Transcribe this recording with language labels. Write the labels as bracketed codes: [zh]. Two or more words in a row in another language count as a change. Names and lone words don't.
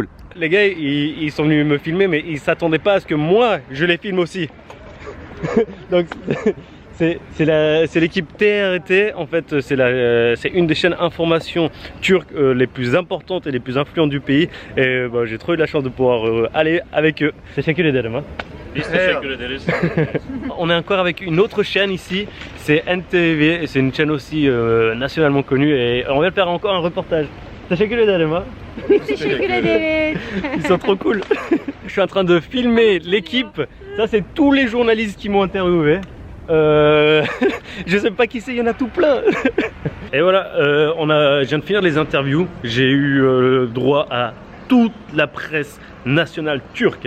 [fr] Les gars, ils sont venus me filmer, mais ils s'attendaient pas à ce que moi, je les filme aussi. Donc, c'est l'équipe TRT, en fait, c'est une des chaînes information turques les plus importantes et les plus influentes du pays. Et j'ai trop eu de la chance de pouvoir aller avec eux. [tr] Teşekkür ederim, [fr] hein. On est encore avec une autre chaîne ici, c'est NTV, et c'est une chaîne aussi nationalement connue, et on vient de faire encore un reportage. [tr] Teşekkür ederim, hein. Teşekkür ederiz. [fr] Ils sont trop cool. Je suis en train de filmer l'équipe, ça c'est tous les journalistes qui m'ont interviewé. Je sais pas qui c'est, il y en a tout plein. Et voilà, je viens de finir les interviews, j'ai eu droit à toute la presse nationale turque.